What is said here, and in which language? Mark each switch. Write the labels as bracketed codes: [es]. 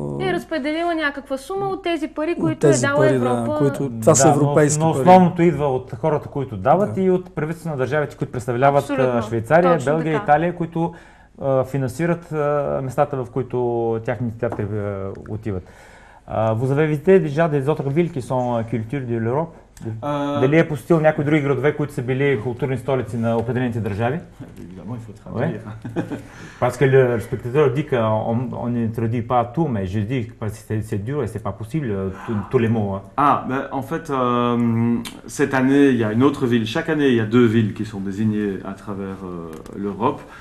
[bg] е разпределила някаква сума от тези пари, които е дала Европа. Това са европейски пари. Но основното идва от хората, които дават и от правителството на държавите, които представляват Швейцария, Белгия, Италия, които финансират местата, в които тяхните театри отиват. [fr] Vous avez visité déjà des autres villes qui sont culture de l'Europe? [bg] Дали е посетил някои други градове, които са били културни столици на определените държави? [fr] Évidemment, il faut traduire. Parce que le spectateur dit qu'on ne traduit pas tout, mais je dis que c'est dur et c'est pas possible, tous les mots. En fait, cette année, il y a une autre ville. Chaque année, il y a deux villes qui sont désignées à travers l'Europe.